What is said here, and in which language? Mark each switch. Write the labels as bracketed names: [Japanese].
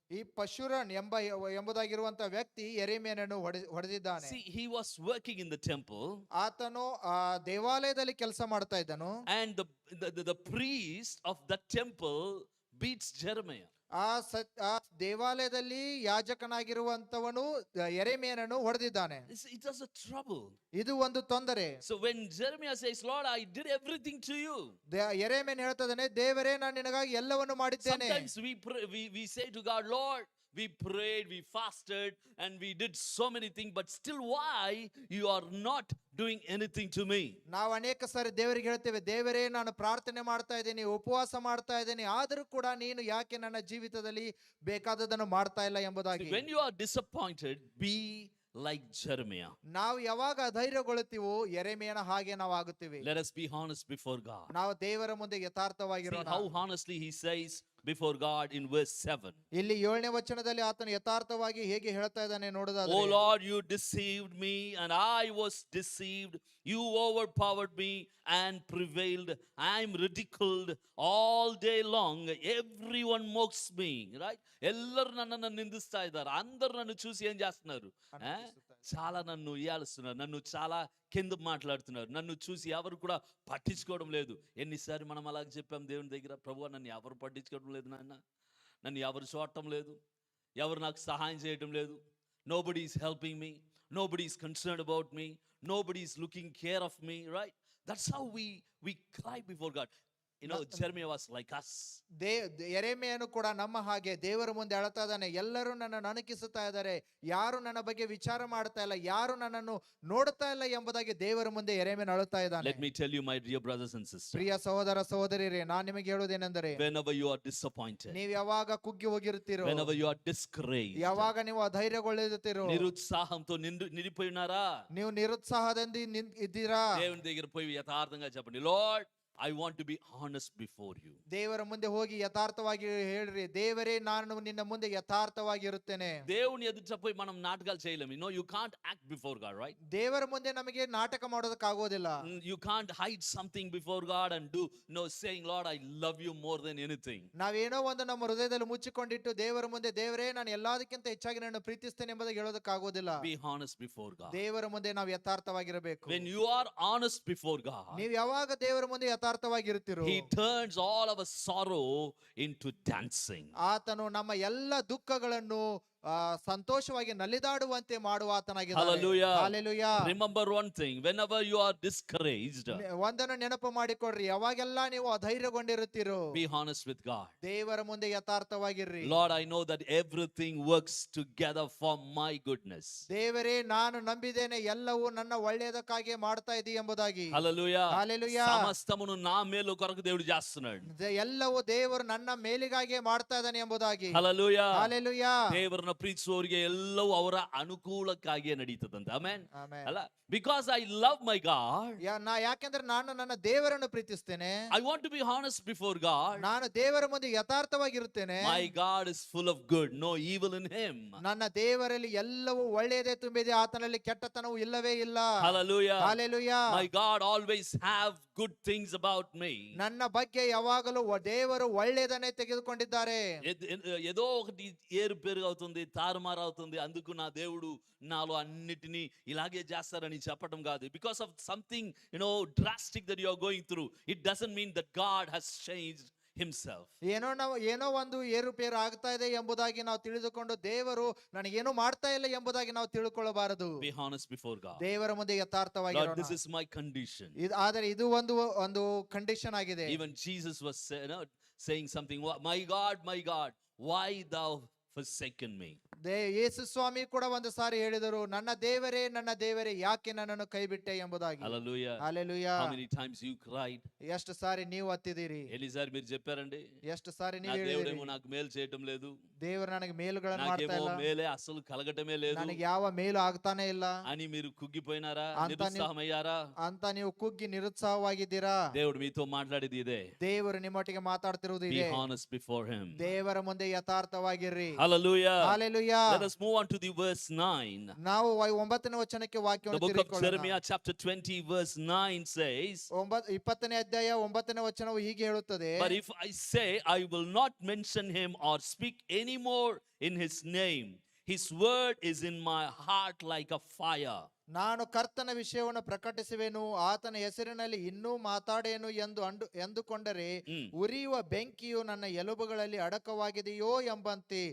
[Kannada] ಈ ಪಶುರನ್ ಎಂಬುದಾಗಿರುವಂತ ವ್ಯಕ್ತಿ ಯೆರೆಮೀಯನನ್ನು ಹೊಡೆದಿದ್ದಾನೆ. [English] See, he was working in the temple, [Kannada] ಆತನು ಆ ದೇವಾಲಯದಲ್ಲಿ ಕೆಲಸ ಮಾಡ್ತಾ ಇದ್ದನು. [English] and the priest of that temple beats Jeremiah. [Kannada] ಆ ದೇವಾಲಯದಲ್ಲಿ ಯಾಜಕನಾಗಿರುವಂತವನು ಯೆರೆಮೀಯನನ್ನು ಹೊಡೆದಿದ್ದಾನೆ. [English] It was a trouble. [Kannada] ಇದು ಒಂದು ತೊಂದರೆ. [English] So when Jeremiah says, Lord, I did everything to you. [Kannada] ಯೆರೆಮೀಯನು ಹೇಳ್ತಾನೆ, ದೇವರೇ ನಾನು ನಿನಗಾಗಿ ಎಲ್ಲವನ್ನು ಮಾಡಿದ್ದೇನೆ. [English] Sometimes we pray, we say to God, Lord, we prayed, we fasted, and we did so many things, but still why you are not doing anything to me? [Kannada] ನಾವು ಅನೇಕ ಸಾರಿ ದೇವರಿಗೆ ಹೇಳ್ತೇವೆ, ದೇವರೇ ನಾನು ಪ್ರಾರ್ಥನೆ ಮಾಡ್ತಾ ಇದ್ದೀನಿ, ಉಪವಾಸ ಮಾಡ್ತಾ ಇದ್ದೀನಿ, ಆದರೂ ಕೂಡ ನೀನು ಯಾಕೆ ನನ್ನ ಜೀವಿತದಲ್ಲಿ ಬೇಕಾದದನ್ನು ಮಾಡ್ತಾ ಇಲ್ಲ ಎಂಬುದಾಗಿ. [English] When you are disappointed, be like Jeremiah. [Kannada] ನಾವು ಯಾವಾಗ ಅಧೈರ್ಯಗೊಳ್ಳುತ್ತೀವೋ ಯೆರೆಮೀಯನ ಹಾಗೆ ನಾವು ಆಗುತ್ತೀವಿ. [English] Let us be honest before God. [Kannada] ನಾವು ದೇವರ ಮುಂದೆ [English] See [Kannada] ಯಥಾರ್ಥವಾಗಿರೋಣ. [English] how honestly he says before God in verse 7. [Kannada] ಇಲ್ಲಿ 7ನೇ ವಚನದಲ್ಲಿ ಆತನು ಯಥಾರ್ಥವಾಗಿ ಹೇಗೆ ಹೇಳ್ತಾ ಇದ್ದಾನೆ [English] Oh [Kannada] ನೋಡೋದಾದ್ರೆ, [English] Lord, you deceived me and I was deceived. You overpowered me and prevailed. I am ridiculed all day long. Everyone mocks me. Right? [Kannada] ಎಲ್ಲರೂ నన్ను నిందిస్తా ఇದ್ದಾರೆ. [Telugu] అందరూ నన్ను చూసి ఏం చేస్తున్నారు? చాలా నన్ను ఇయాలుస్తున్నారు. నన్ను చాలా కింద మాట్లాడుతున్నారు. నన్ను చూసి ఎవరు కూడా పట్టించుకోవడం లేదు. ఎన్నిసార్లు మనం అలాగ చెప్పాం దేవుని దగ్గర, ప్రభువా నన్ను ఎవరు పట్టించుకోవడం లేదు నాయన, నన్ను ఎవరు చూడటం లేదు, ఎవరు నాకు సహాయం చేయడం లేదు. [English] Nobody is helping me, nobody is concerned about me, nobody is looking care of me, right? That's how we cry before God. Jeremiah was like us. [Kannada] ಯೆರೆಮೀಯನು ಕೂಡ ನಮ್ಮ ಹಾಗೆ ದೇವರ ಮುಂದೆ ಅಳ್ತಾ ಇದ್ದಾನೆ. ಎಲ್ಲರೂ ನನ್ನನ್ನು ಅಣಕಿಸುತ್ತಾ ಇದ್ದಾರೆ, ಯಾರು ನನ್ನ ಬಗ್ಗೆ ವಿಚಾರ ಮಾಡ್ತಾ ಇಲ್ಲ, ಯಾರು ನನ್ನನ್ನು ನೋಡ್ತಾ ಇಲ್ಲ ಎಂಬುದಾಗಿ ದೇವರ ಮುಂದೆ ಯೆರೆಮೀಯನು ಅಳುತ್ತಾ ಇದ್ದಾನೆ. [English] Let me tell you, my dear brothers and sisters, [Kannada] ಪ್ರಿಯ ಸಹೋದರ ಸಹೋದರಿಯರೇ, ನಾನು ನಿಮಗೆ ಹೇಳುವುದೇನೆಂದರೆ, [English] whenever you are disappointed, [Kannada] ನೀವು ಯಾವಾಗ ಕುಗ್ಗಿ ಹೋಗಿರ್ತೀರೋ, [English] whenever you are discouraged, [Kannada] ಯಾವಾಗ ನೀವು ಅಧೈರ್ಯಗೊಳ್ಳುತ್ತೀರೋ, [Telugu] నిరుత్సాహంతో నిండిపోయినారా, [Kannada] ನೀವು ನಿರುತ್ಸಾಹದಿಂದ ಇದ್ದೀರಾ, [Telugu] దేవుని దగ్గర పోయి యథార్థంగా చెప్పండి, [English] Lord, I want to be honest before you. [Kannada] ದೇವರ ಮುಂದೆ ಹೋಗಿ ಯಥಾರ್ಥವಾಗಿ ಹೇಳ್ರಿ, ದೇವರೇ ನಾನು ನಿನ್ನ ಮುಂದೆ ಯಥಾರ್ಥವಾಗಿ ಇರುತ್ತೇನೆ. [Telugu] దేవుని ఎదుట పోయి మనం నాటకాలు చేయలేము. [English] You can't act before God, right? [Kannada] ದೇವರ ಮುಂದೆ ನಮಗೆ ನಾಟಕ ಮಾಡೋದಕ್ಕಾಗೋದಿಲ್ಲ. [English] You can't hide something before God and do saying, Lord, I love you more than anything. [Kannada] ನಾವೇನೋ ಒಂದು ನಮ್ಮ ಹೃದಯದಲ್ಲಿ ಮುಚ್ಚಿಕೊಂಡಿಟ್ಟು ದೇವರ ಮುಂದೆ, ದೇವರೇ ನಾನು ಎಲ್ಲದಕ್ಕಿಂತ ಹೆಚ್ಚಾಗಿ ನಾನು ಪ್ರೀತಿಸ್ತೇನೆ ಎಂಬುದಾಗಿ ಹೇಳೋದಕ್ಕಾಗೋದಿಲ್ಲ. [English] Be honest before God. [Kannada] ದೇವರ ಮುಂದೆ ನಾವು ಯಥಾರ್ಥವಾಗಿರಬೇಕು. [English] When you are honest before God, [Kannada] ನೀವು ಯಾವಾಗ ದೇವರ ಮುಂದೆ ಯಥಾರ್ಥವಾಗಿರುತ್ತೀರೋ, [English] He turns all our sorrow into dancing. [Kannada] ಆತನು ನಮ್ಮ ಎಲ್ಲ ದುಃಖಗಳನ್ನು ಸಂತೋಷವಾಗಿ ನಲಿದಾಡುವಂತೆ ಮಾಡುವ ಆತನಾಗಿದ್ದಾನೆ. [English] Hallelujah. Hallelujah. Remember one thing, whenever you are discouraged, [Kannada] ಒಂದನ್ನು ನೆನಪು ಮಾಡಿಕೊಡ್ರಿ, ಯಾವಾಗೆಲ್ಲ ನೀವು ಅಧೈರ್ಯಗೊಂಡಿರುತ್ತೀರೋ, [English] be honest with God. [Kannada] ದೇವರ ಮುಂದೆ ಯಥಾರ್ಥವಾಗಿರ್ರಿ. [English] Lord, I know that everything works together for my goodness. [Kannada] ದೇವರೇ ನಾನು ನಂಬಿದ್ದೇನೆ, ಎಲ್ಲವೂ ನನ್ನ ಒಳ್ಳೆಯದಕ್ಕಾಗಿ ಮಾಡ್ತಾ ಇದ್ದೀ ಎಂಬುದಾಗಿ. [English] Hallelujah. Hallelujah. [Telugu] సమస్తమును నా మేలు కొరకు దేవుడు చేస్తున్నాడు. [Kannada] ಎಲ್ಲವೂ ದೇವರು ನನ್ನ ಮೇಲಿಗಾಗಿ ಮಾಡ್ತಾ ಇದ್ದಾನೆ ಎಂಬುದಾಗಿ. [English] Hallelujah. Hallelujah. [Kannada] ದೇವರನ್ನ ಪ್ರೀತಿಸುವವರಿಗೆ ಎಲ್ಲವೂ ಅವರ ಅನುಕೂಲಕ್ಕಾಗಿಯೇ ನಡೀತದಂತೆ. ಆಮೆನ್. [English] Amen. [Kannada] ಅಲ್ಲ, [English] because I love my God, [Kannada] ಯಾಕೆಂದ್ರೆ ನಾನು ನನ್ನ ದೇವರನ್ನು ಪ್ರೀತಿಸ್ತೇನೆ, [English] I want to be honest before God. [Kannada] ನಾನು ದೇವರ ಮುಂದೆ ಯಥಾರ್ಥವಾಗಿರುತ್ತೇನೆ. [English] My God is full of good, no evil in him. [Kannada] ನನ್ನ ದೇವರಲ್ಲಿ ಎಲ್ಲವೂ ಒಳ್ಳೆಯದೇ ತುಂಬಿದೆ, ಆತನಲ್ಲಿ ಕೆಟ್ಟತನವು ಇಲ್ಲವೇ ಇಲ್ಲ. [English] Hallelujah. Hallelujah. My God always have good things about me. [Kannada] ನನ್ನ ಬಗ್ಗೆ ಯಾವಾಗಲೂ ದೇವರು ಒಳ್ಳೆಯದನ್ನೇ ತೆಗೆದುಕೊಂಡಿದ್ದಾರೆ. [Telugu] ఏదో ఒకటి ఏరుపేరు అవుతుంది, తారుమారు అవుతుంది, అందుకు నా దేవుడు నాలో అన్నిటినీ ఇలాగే చేస్తారని చెప్పడం కాదు. [English] Because of something drastic that you are going through, it doesn't mean that God has changed himself. [Kannada] ಏನೋ ಒಂದು ಏರುಪೇರು ಆಗ್ತಾ ಇದೆ ಎಂಬುದಾಗಿ ನಾವು ತಿಳಿದುಕೊಂಡು ದೇವರು ನನಗೇನು ಮಾಡ್ತಾ ಇಲ್ಲ ಎಂಬುದಾಗಿ ನಾವು ತಿಳ್ಕೊಳ್ಳಬಾರದು. [English] Be honest before God. [Kannada] ದೇವರ ಮುಂದೆ ಯಥಾರ್ಥವಾಗಿ [English] Lord, this is my condition. [Kannada] ಆದರೆ ಇದು ಒಂದು ಕಂಡೀಷನ್ ಆಗಿದೆ. [English] Even Jesus was saying something, my God, why thou forsaken me? [Kannada] ಯೇಸು ಸ್ವಾಮಿ ಕೂಡ ಒಂದು ಸಾರಿ ಹೇಳಿದರು, ನನ್ನ ದೇವರೇ ಯಾಕೆ ನನ್ನನ್ನು ಕೈ ಬಿಟ್ಟೆ ಎಂಬುದಾಗಿ. [English] Hallelujah. Hallelujah. How many times you cried? [Kannada] ಎಷ್ಟು ಸಾರಿ ನೀವು ಹತ್ತಿದಿರಿ, [Telugu] ఎన్నిసారి మీరు చెప్పారండి, [Kannada] ಎಷ್ಟು ಸಾರಿ [Telugu] నా [Kannada] ನೀವು ಹೇಳಿದಿರಿ, [Telugu] దేవుడేమో నాకు మేలు చేయటం లేదు, [Kannada] ದೇವರು ನನಗೆ ಮೇಲುಗಳನ್ನು ಮಾಡ್ತಾ [Telugu] నాకేమో [Kannada] ಇಲ್ಲ, [Telugu] మేలే అసలు కలగటమే లేదు [Kannada] ನನಗೆ ಯಾವ ಮೇಲು ಆಗ್ತಾನೆ ಇಲ್ಲ [Telugu] అని మీరు కుగ్గిపోయినారా, అంతా నీ- నిరుత్సాహమయ్యారా? [Kannada] ಅಂತ ನೀವು ಕುಗ್ಗಿ ನಿರುತ್ಸಾಹವಾಗಿದ್ದೀರಾ? [Telugu] దేవుడు మీతో మాట్లాడేది ఇదే. [Kannada] ದೇವರು ನಿಮ್ಮೊಟ್ಟಿಗೆ ಮಾತಾಡ್ತಿರುವುದು [English] Be [Kannada] ಇದೆ. [English] honest before him. [Kannada] ದೇವರ ಮುಂದೆ ಯಥಾರ್ಥವಾಗಿರ್ರಿ. [English] Hallelujah. [Kannada] Hallelujah. [English] Let us move on to the verse 9. [Kannada] ನಾವು 9ನೇ ವಚನಕ್ಕೆ [English] The [Kannada] ವಾಕ್ಯವನ್ನು [English] book of [Kannada] ತಿರುಗಿಕೊಳ್ಳೋಣ. [English] Jeremiah chapter 20 verse 9 says, [Kannada] 20ನೇ ಅಧ್ಯಾಯ 9ನೇ ವಚನವು ಹೀಗೆ ಹೇಳುತ್ತದೆ, [English] but if I say I will not mention him or speak any more in his name, his word is in my heart like a fire. [Kannada] ನಾನು ಕರ್ತನ ವಿಷಯವನ್ನು ಪ್ರಕಟಿಸುವೆನು, ಆತನ ಹೆಸರಿನಲ್ಲಿ ಇನ್ನೂ ಮಾತಾಡೇನು ಎಂದುಕೊಂಡರೆ Mm. ಉರಿಯುವ ಬೆಂಕಿಯು ನನ್ನ ಎಲುಬುಗಳಲ್ಲಿ ಅಡಕವಾಗಿದೆಯೋ ಎಂಬಂತೆ